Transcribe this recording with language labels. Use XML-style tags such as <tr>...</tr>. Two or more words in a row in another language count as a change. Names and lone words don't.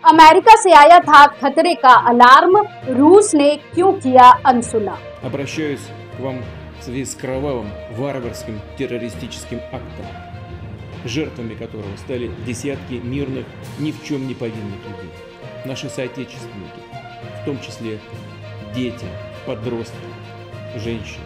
<hi>अमेरिका से आया था खतरे का अलार्म, रूस ने क्यों किया अनसुना।</hi> <ru>Обращаюсь к вам в связи с кровавым, варварским террористическим актом, жертвами которого стали десятки мирных, ни в чем не повинных людей. Наши соотечественники, в том числе дети, подростки, женщины.</ru>